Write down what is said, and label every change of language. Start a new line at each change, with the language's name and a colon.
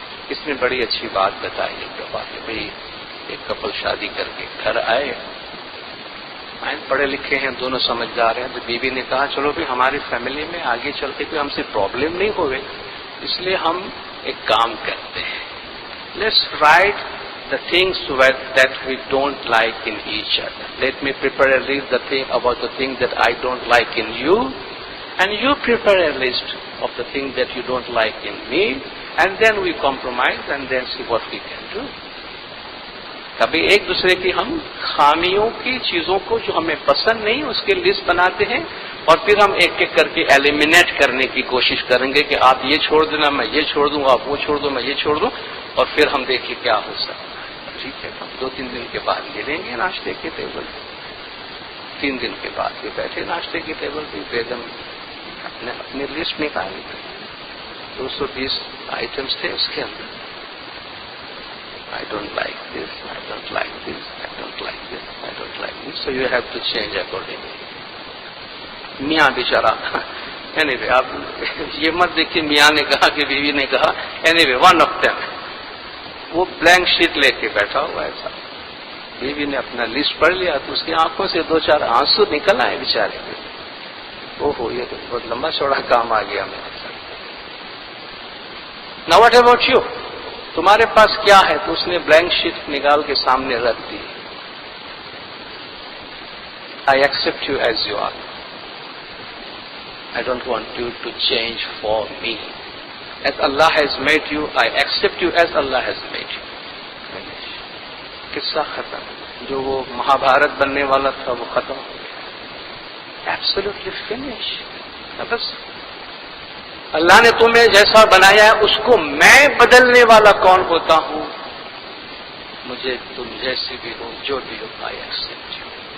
Urdu: اس نے بڑی اچھی بات بتائی ایک دفعہ کہ بھئی ایک کپل شادی کر کے گھر آئے، پڑھے لکھے ہیں، دونوں سمجھدار ہیں، تو بیوی نے کہا چلو بھی ہماری فیملی میں آگے چل کے کوئی ہم سے پرابلم نہیں ہوئے، اس لیے ہم ایک کام کرتے ہیں،
English: Let's write the things that we don't like in each other. Let me prepare a list about the things that I don't like in you, and you prepare a list of the things that you don't like in me, and then we compromise and then see what we can do.
Urdu: کبھی ایک دوسرے کی ہم خامیوں کی چیزوں کو جو ہمیں پسند نہیں اس کے لسٹ بناتے ہیں اور پھر ہم ایک ایک کر کے ایلیمینیٹ کرنے کی کوشش کریں گے کہ آپ یہ چھوڑ دینا، میں یہ چھوڑ دوں، آپ وہ چھوڑ دو، میں یہ چھوڑ دوں، اور پھر ہم دیکھیں کیا ہو سکتا ہے. ٹھیک ہے، ہم 2-3 دن کے بعد ملیں گے ناشتے کے ٹیبل پہ. 3 دن کے بعد یہ بیٹھے ناشتے کے ٹیبل پہ، بیگم اپنی لسٹ نکالی، 220 آئٹمس تھے اس کے اندر.
English: I don't like this, I don't like this, I don't like this, I don't like this, so you have to change accordingly.
Urdu: میاں بیچارہ anyway آپ یہ مت دیکھیے میاں نے کہا کہ بیوی نے کہا،
English: anyway one of them
Urdu: وہ بلینک شیٹ لے کے بیٹھا ہوا ایسا. بیوی نے اپنا لسٹ پڑھ لیا تو اس کی آنکھوں سے 2-4 آنسو نکل آئے بیچارے کے. اوہو یہ تو بہت لمبا چوڑا کام آ گیا میرے ساتھ.
English: Now what about you?
Urdu: تمہارے پاس کیا ہے؟ تو اس نے بلینک شیٹ نکال کے سامنے رکھ دی.
English: I accept you as you are. I don't want you to change for me. As Allah has made you, I accept you as Allah has made you.
Urdu: قصہ ختم. جو وہ مہابھارت بننے والا تھا وہ ختم ہو گیا.
English: Absolutely finish.
Urdu: بس اللہ نے تمہیں جیسا بنایا ہے اس کو میں بدلنے والا کون ہوتا ہوں؟ مجھے تم جیسی بھی ہو، جو بھی ہو،
English: I accept you.